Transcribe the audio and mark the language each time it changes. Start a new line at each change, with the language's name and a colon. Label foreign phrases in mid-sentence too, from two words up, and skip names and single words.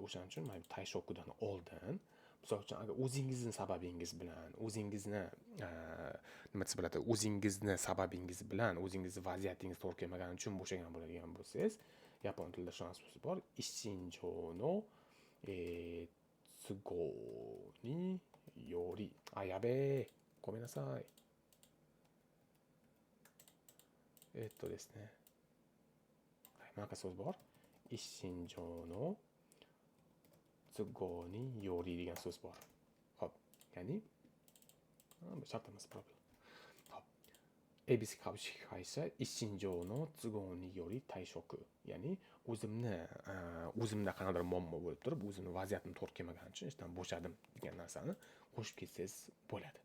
Uzbek: O'shaning uchun men Taishokudan oldin, misol uchun agar o'zingizni sababingiz bilan, o'zingizni sababingiz bilan, o'zingizni vaziyatingiz to'g'ri kelmagani uchun bo'shagan bo'ladigan bo'lsangiz, yapon tilida shunday so'z bor,
Japanese: 一身上の都合により. やべ、ごめんなさい. ですね。
Uzbek: なんか so'z bor.
Japanese: 一身上の都合により
Uzbek: degan so'z bor. Xo'p, ya'ni bu shart emas problem. Xo'p.
Japanese: ABC株式会社一身上の都合により退職.
Uzbek: Ya'ni o'zimda qanaqadir muammo bo'lib turib, o'zimning vaziyatim to'g'ri kelmagani uchun ishdan bo'shadim degan narsani qo'shib ketsangiz bo'ladi.